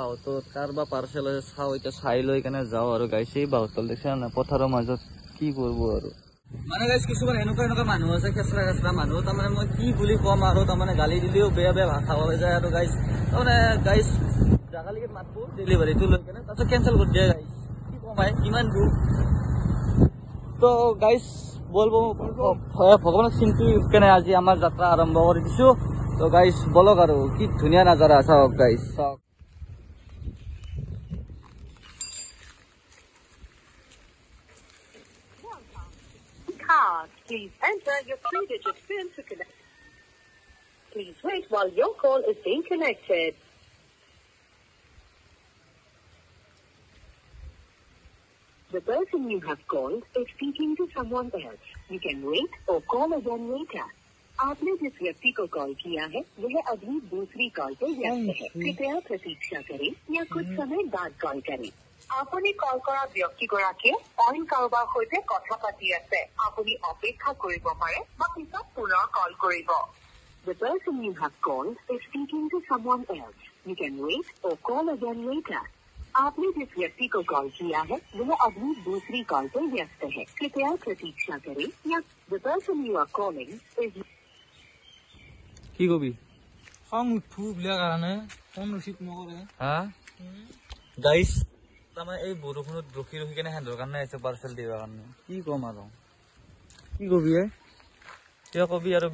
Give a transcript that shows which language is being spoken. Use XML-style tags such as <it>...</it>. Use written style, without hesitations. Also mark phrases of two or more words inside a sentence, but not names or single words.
<as>বাহতত কাৰবা পাৰ্চেল চাও এতিয়া চাই লৈ কেনে যাও আৰু গাইস এই বাহতল দেখছা না পথাৰৰ মাজত কি করব আৰু মানে গাইস কিছুমান এনেকুৱা মানুহ আছে খেচৰা মানুহ তাৰমানে মই কি বুলি কম আৰু তাৰমানে গালি দিলেও বেয়া ভাষা ওলাই যায় আৰু গাইস তাৰমানে গাইস জাগালিকে মাতবো ডেলিভাৰীটো লৈ কেনে তাৰপিছত কেনসেল কৰি দিয়ে গাইস কি কমাই কিমান দূৰ তো গাইস বলবো ভগৱানক চিন্তি কেনে আজি আমাৰ যাত্ৰা আৰম্ভ কৰি দিছো তো গাইস বলক আৰু কি ধুনীয়া নজাৰা চাওক গাইস চাওক</as> <en>Please enter your 3-digit PIN to connect. Please wait while your call is being connected. The person you have called is speaking to someone else. You can wait or call again later.</en> <hi>आपने जिस व्यक्ति को कॉल किया है वह अभी दूसरी कॉल पर व्यस्त है कृपया प्रतीक्षा करें या कुछ समय बाद कॉल करें</hi> <as>আপুনি কল কৰা ব্যক্তিগৰাকীয়ে অইন কাৰোবাৰ সৈতে কথা পাতি আছে আপুনি অপেক্ষা কৰিব পাৰে বা পিছত পুনৰ কল কৰিব</as> <en>The person you have called is speaking to someone else. You can wait or call again later.</en> <hi>आपने जिस व्यक्ति को कॉल किया है वह अभी दूसरी कॉल पर व्यस्त है कृपया प्रतीक्षा करें या</hi> <en>The person you are calling is</en> <as>কি কবি খং উঠু বিলা কাৰণে ফোন ৰিচিভ নকৰে হা গাইস তাৰমানে এই বৰষুণত ৰখি কেনে হেন্দৰ কাৰণে আছে পাৰ্চেল দিবা কাৰণে কি কম আৰু কি কবি কিয় কবি আৰু</as>